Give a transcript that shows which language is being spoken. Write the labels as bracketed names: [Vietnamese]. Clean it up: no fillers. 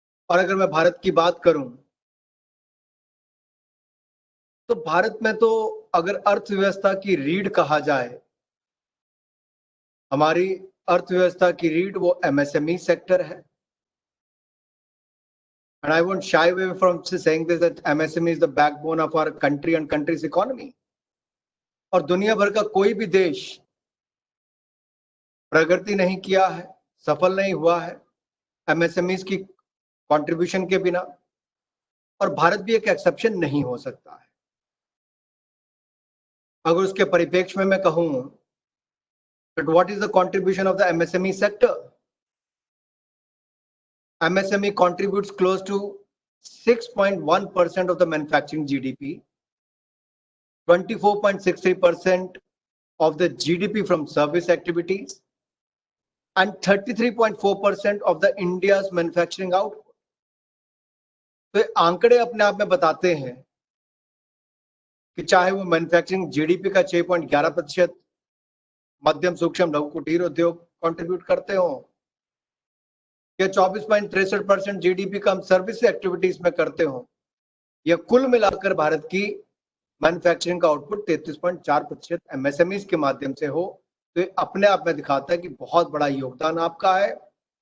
[Hindi] और अगर मैं भारत की बात करूं तो भारत में तो अगर अर्थव्यवस्था की रीढ़ कहा जाए, हमारी अर्थव्यवस्था की रीढ़ वो एमएसएमई सेक्टर है। [English] And I won't shy away from saying this, that MSME is the backbone of our country and country's economy. [Hindi] और दुनिया भर का कोई भी देश प्रगति नहीं किया है, सफल नहीं हुआ है एमएसएमईज की कंट्रीब्यूशन के बिना, और भारत भी एक एक्सेप्शन नहीं हो सकता है। अगर उसके परिप्रेक्ष्य में मैं कहूं, [English] but what is the contribution of the MSME sector? MSME contributes close to 6.1% of the manufacturing GDP, 24.63% of the GDP from service activities, and 33.4% of the India's manufacturing output. [Hindi] तो ये आंकड़े अपने आप में बताते हैं कि चाहे वो मैन्युफैक्चरिंग जीडीपी का 6.11%, मध्यम सूक्ष्म लघु कुटीर उद्योग कंट्रीब्यूट करते हो, या 24.63% जीडीपी का हम सर्विस एक्टिविटीज में करते हो, या कुल मिलाकर भारत की मैन्युफैक्चरिंग का आउटपुट 33.4% एमएसएमईज के माध्यम से हो, तो ये अपने आप में दिखाता है कि बहुत बड़ा योगदान आपका है।